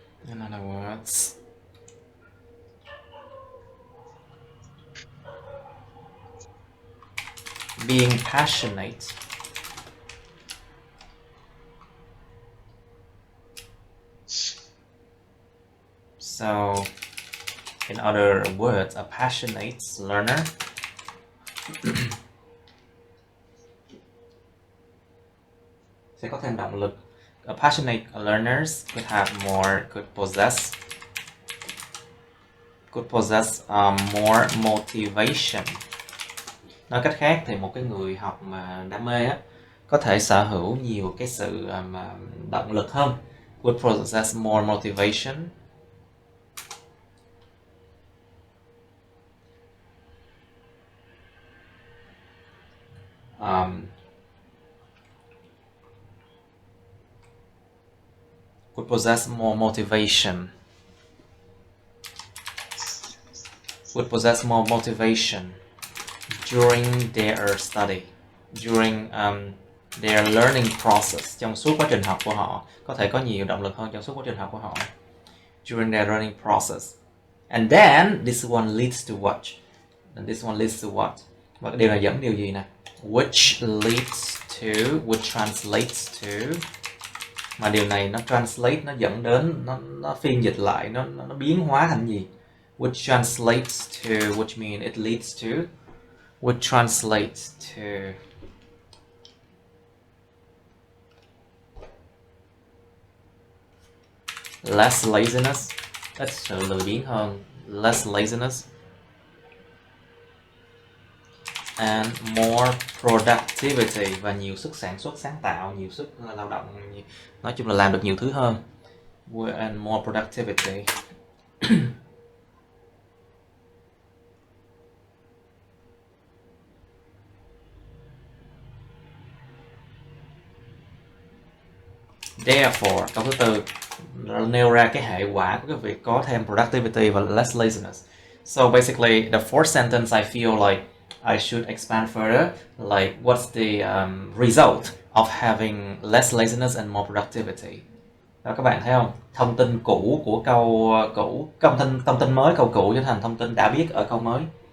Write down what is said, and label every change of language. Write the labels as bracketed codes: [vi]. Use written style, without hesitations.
[en] In other words, being passionate so in other words, a passionate learner [vi] sẽ có thêm động lực. [en] A passionate learners could possess more motivation. [vi] Nói cách khác thì một cái người học mà đam mê á có thể sở hữu nhiều cái sự động lực hơn. [en] Would possess more motivation. Would possess more motivation. Would possess more motivation during their study, during their learning process, [vi] trong suốt quá trình học của họ, [en] có thể có nhiều động lực hơn trong suốt quá trình học của họ. During their learning process. And then this one leads to what? And this one leads to what? [vi] Và cái điều này dẫn điều gì nè? [en] Which leads to, which translates to. [vi] Mà điều này nó translate, nó dẫn đến, nó phiên dịch lại, nó biến hóa thành gì? [en] Which translates to, which means it leads to, which translates to less laziness, [vi] ít sự lười biếng hơn, [en] less laziness, and more productivity, [vi] và nhiều sức sản xuất sáng tạo, nhiều sức lao động, nói chung là làm được nhiều thứ hơn. [en] And more productivity. Therefore, [vi] câu thứ tư nêu ra cái hệ quả của cái việc có thêm productivity và less laziness. [en] So basically, the fourth sentence I feel like I should expand further. Like, what's the result of having less laziness and more productivity? [vi] Đó, các bạn thấy không? Thông tin cũ của câu cũ, thông tin mới câu cũ trở thành thông tin đã biết ở câu mới.